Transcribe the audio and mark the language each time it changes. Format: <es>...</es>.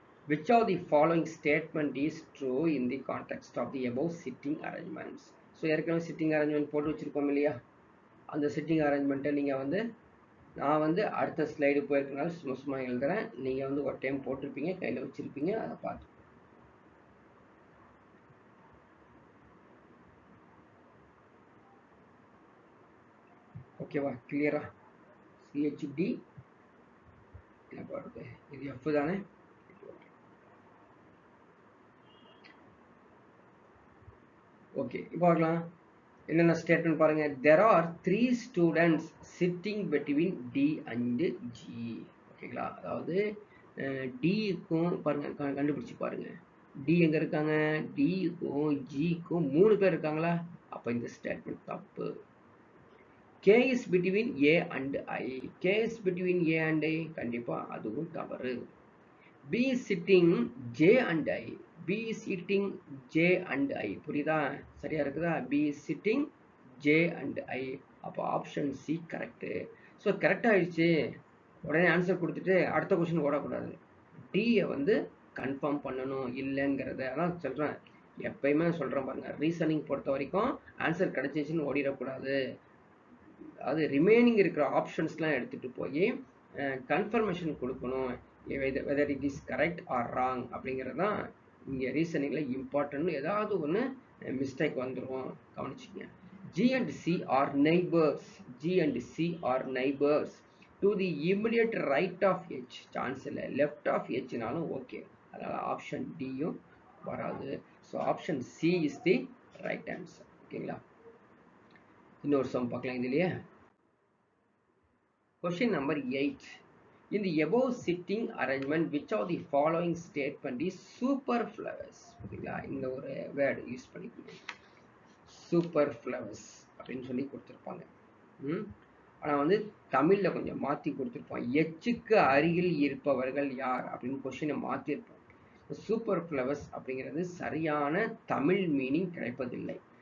<en>Which of the following statement is true in the context of the above sitting arrangements?</en> <ta>So ஏற்கனவே sitting arrangement போட்டு வச்சுருக்கோம் இல்லையா? அந்த sitting அரேஞ்ச்மெண்ட்டை நீங்கள் வந்து நான் வந்து அடுத்த ஸ்லைடு போயிருக்கனால சும்மா எழுதுறேன். நீங்கள் வந்து ஒரு டைம் போட்டிருப்பீங்க, கையில் வச்சுருப்பீங்க, அதை பார்த்து. ஓகேவா? கிளியரா? சிஹெச்டி என்ன வருது? இது எஃப் தானே? ஓகே, இப்போ பார்க்கலாம் என்னென்ன ஸ்டேட்மெண்ட் பாருங்க.</ta> <en>There are 3 students sitting between D and G.</en> <ta>ஓகேங்களா? அதாவது டிக்கும் பாருங்க, கண்டுபிடிச்சு பாருங்க. டி எங்க இருக்காங்க? டிக்கும் ஜிக்கும் 3 பேர் இருக்காங்களா? அப்ப இந்த ஸ்டேட்மெண்ட் தப்பு.</ta> <en>K is between A and I. K is between A and I.</en> <ta>கண்டிப்பா அதுவும் தவறு.</ta> <en>B is sitting J and I. B is sitting J and I.</en> <ta>புரியுதா? சரியா இருக்குதா?</ta> <en>B is sitting J and I.</en> <ta>அப்போ option C correct. So correct ஆயிடுச்சு. உடனே answer கொடுத்துட்டு அடுத்த கொஸ்டின் ஓடக்கூடாது. டியை வந்து கன்ஃபார்ம் பண்ணணும் இல்லைங்கிறத. அதான் சொல்கிறேன், எப்பயுமே சொல்கிறேன் பாருங்க, ரீசனிங் பொறுத்த வரைக்கும் ஆன்சர் கிடைச்சிச்சுன்னு ஓடிடக்கூடாது. அது ரிமைனிங் இருக்கிற ஆப்ஷன்ஸ்லாம் எடுத்துகிட்டு போய் கன்ஃபர்மேஷன் கொடுக்கணும்,</ta> <en>whether it is correct or wrong</en> <ta>அப்படிங்கிறது தான் இங்கே ரீசனிங்கில் இம்பார்ட்டன்ட். ஏதாவது ஒன்று மிஸ்டேக் வந்துடும், கவனிச்சிங்க.</ta> <en>G and C are neighbors. G and C are neighbors to the immediate right of H.</en> <ta>Chance இல்லை. Left of ஹெச்னாலும் okay. அதனால் ஆப்ஷன் டியும் வராது.</ta> <en>So option C is the right answer.</en> <ta>ஓகேங்களா? இன்னொரு சம் பார்க்கலாம் இதுலையே.</ta> <en>Question number 8. In the above sitting arrangement, which of the following statement is superfluous?</en> <ta>ஓகேங்களா? இந்த ஒரு வேர்டு யூஸ் பண்ணிக்கோங்க, சூப்பர்ஃப்ளவஸ் அப்படின்னு சொல்லி கொடுத்துருப்பாங்க. ஆனால் வந்து தமிழில் கொஞ்சம் மாற்றி கொடுத்துருப்போம். எச்சுக்கு அருகில் இருப்பவர்கள் யார் அப்படின்னு கொஸ்டினை மாற்றிருப்போம். சூப்பர்ஃப்ளவஸ் அப்படிங்கிறது சரியான தமிழ் மீனிங் கிடைப்பதில்லை.</ta>